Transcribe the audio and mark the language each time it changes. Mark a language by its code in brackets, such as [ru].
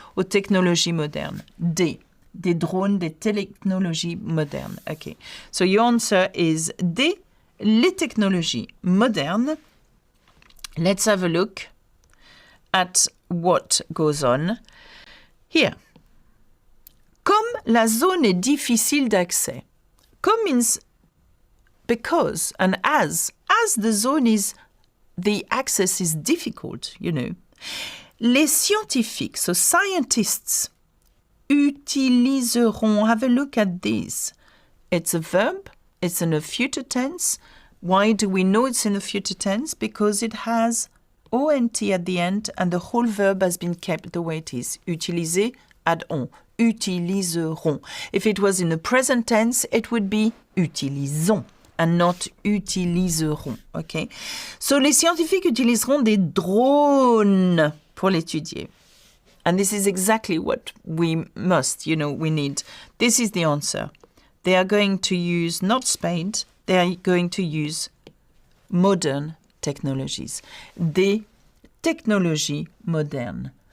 [fr] Ou technologie moderne. Des drones, des technologies modernes. Okay. [en] So your answer is D, [fr] les technologies modernes. [en] Let's have a look at what goes on here. [fr] Comme la zone est difficile d'accès. [en] Comme means because, and as the zone is, the access is difficult, you know. [fr] Les scientifiques, [en] so scientists, [fr] utiliseront. [en] Have a look at this. It's a verb. It's in a future tense. Why do we know it's in a future tense? Because it has ONT at the end and the whole verb has been kept the way it is. Utiliser, add on. Utiliseront. If it was in the present tense, it would be utilisons and not utiliseront. Okay? [fr] So, les scientifiques utiliseront des drones pour l'étudier. [en] And this is exactly what we must, we need. This is the answer. They are going to use not spade, they are going to use modern technologies. [fr] Des technologies modernes.